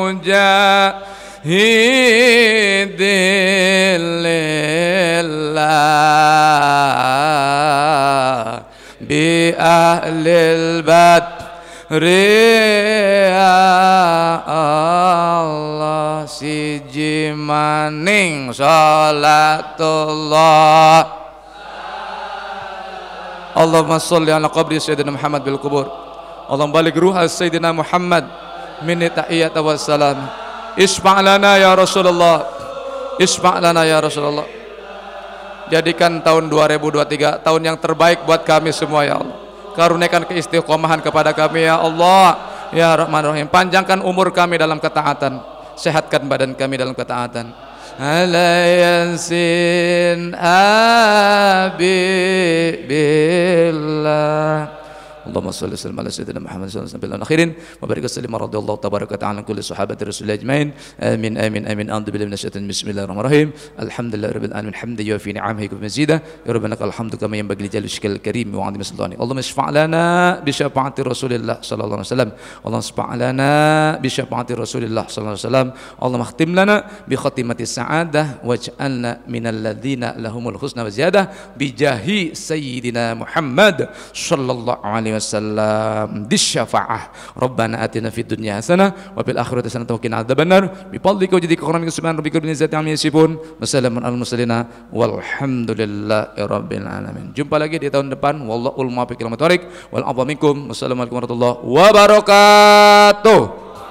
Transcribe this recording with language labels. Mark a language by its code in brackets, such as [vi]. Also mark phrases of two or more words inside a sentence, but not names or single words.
[ar] مجاهدين لله بأهل البدر يا الله [jv] siji maning [ar] salatullah. اللهم صل على قبر سيدنا محمد بالقبور. اللهم بلغ روح سيدنا محمد مني تحية وسلام. اشفع لنا يا رسول الله. اشفع لنا يا رسول الله. [id] Jadikan tahun 2023 tahun yang terbaik buat kami semua [ar] يا الله. [id] Karuniakan keistiqomahan kepada kami [ar] يا الله يا رحمن رحيم. [id] Panjangkan umur kami dalam ketaatan, sehatkan badan kami dalam ketaatan. [ar] على ياسين حبيب الله. اللهم صل على سيدنا محمد صلى الله عليه وسلم آخرين وبارك سلم رضي الله تبارك تعالى كل صحابة رسول الله أجمعين. آمين آمين آمين. أعوذ بالله من الشيطان بسم الله الرحمن الرحيم الحمد لله رب العالمين حمدا يوافي نعمه ومزيده. يا ربنا الحمد كما ينبغي لجلال كريم وعظيم سلطان. اللهم اشفع لنا بشفاعة رسول الله صلى الله عليه وسلم. اللهم اشفع لنا بشفاعة رسول الله صلى الله عليه وسلم. اللهم اختم لنا بخاتمة السعادة واجعلنا من الذين لهم الحسنى وزيادة بجاه سيدنا محمد صلى الله عليه وسلم disyafa'ah. ربنا آتنا في الدنيا حسنة وفي الآخرة حسنة وقنا عذاب النار بفضلك وجادك كرمك سبحان ربك رب العزة عما يصفون وسلام على المرسلين والحمد لله رب العالمين. [id] Jumpa lagi di tahun depan. [ar] والله الموفق إلى أقوم الطريق والعفو منكم. والسلام عليكم ورحمة الله وبركاته.